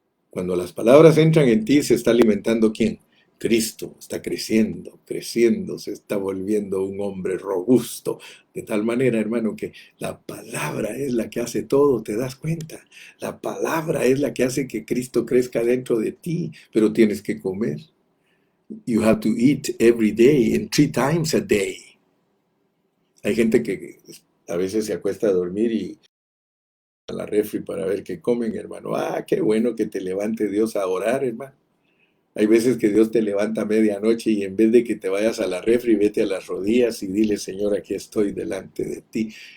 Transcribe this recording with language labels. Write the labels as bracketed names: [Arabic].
[Spanish] Cuando las palabras entran en ti, se está alimentando ¿quién? Cristo está creciendo, creciendo, se está volviendo un hombre robusto, de tal manera, hermano, que la palabra es la que hace todo, ¿te das cuenta? La palabra es la que hace que Cristo crezca dentro de ti, pero tienes que comer. [English] You have to eat every day and 3 times a day. [Spanish] Hay gente que a veces se acuesta a dormir y a la refri para ver qué comen, hermano. Ah, qué bueno que te levante Dios a orar, hermano. Hay veces que Dios te levanta a medianoche y en vez de que te vayas a la refri, vete a las rodillas y dile, Señor, aquí estoy delante de ti.